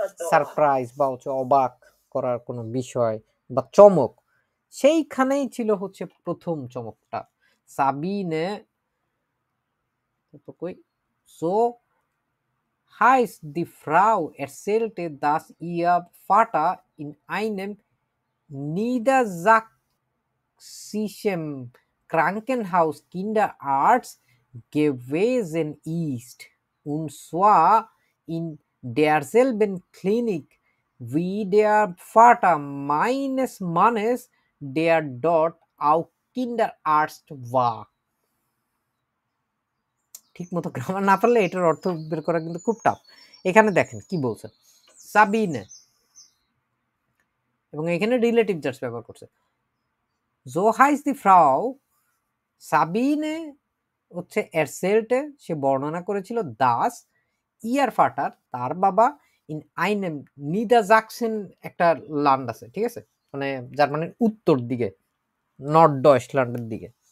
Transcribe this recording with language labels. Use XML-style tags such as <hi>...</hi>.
<bn>Surprise বা হচ্ছে অবাক করার কোনো বিষয় বা চমক, সেইখানেই ছিল হচ্ছে প্রথম চমকটা।</bn> <de>সাবিনে so heißt die Frau erzählte, dass ihr Vater in einem niedersächsischen Krankenhaus Kinderarzt gewesen ist, und zwar in derselben Klinik wie der Vater meines Mannes, der dort auch Kinderarzt war.</de> <bn>ঠিক মতো গ্রামার না পারলে এটার অর্থ বের করা কিন্তু খুব টাফ। এখানে দেখেন কি বলছে, সাবিনে, এবং এখানে রিলেটিভ জাস্ট ব্যবহার করছে।</bn> <de>so heißt die Frau,</de> <bn>সাবিনে হচ্ছে এরসেলটে, সে বর্ণনা করেছিল, দাস ইয়ার ফাটার, তার বাবা, ইন আইনেম নিদাজাকসেন, একটা ল্যান্ড আছে, ঠিক আছে, মানে জার্মানির উত্তর দিকে, নর্থ ডয়েচল্যান্ডের দিকে।</bn>